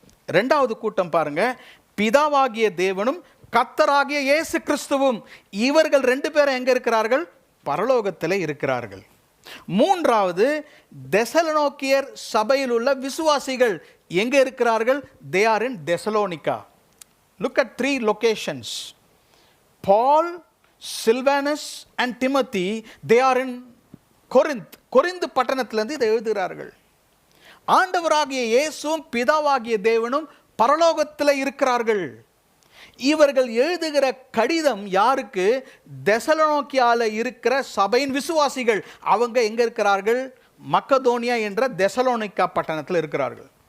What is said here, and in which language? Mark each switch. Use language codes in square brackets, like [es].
[ta] இரண்டாவது கூட்டம் பாருங்க, பிதாவாகிய தேவனும் கர்த்தராகிய இயேசு கிறிஸ்துவும். இவர்கள் 2 பேரும் எங்கே இருக்கிறார்கள்? பரலோகத்தில் இருக்கிறார்கள். மூன்றாவது தெசலோனிக்கேயர் சபையில் உள்ள விசுவாசிகள் எங்கே இருக்கிறார்கள்? [en] They are in Thessalonica. Look at 3 locations. Paul, Silvanus and Timothy, they are in Corinth. [ta] Corinth பட்டணத்திலிருந்து இதை எழுதுகிறார்கள். ஆண்டவராகிய இயேசுவும் பிதாவாகிய தேவனும் பரலோகத்தில் இருக்கிறார்கள். இவர்கள் எழுதுகிற கடிதம் யாருக்கு? தெசலோனிக்கேயால இருக்கிற சபையின் விசுவாசிகள். அவங்க எங்க இருக்கிறார்கள்? மக்கதோனியா என்ற தெசலோனிக்கா பட்டணத்தில் இருக்கிறார்கள்.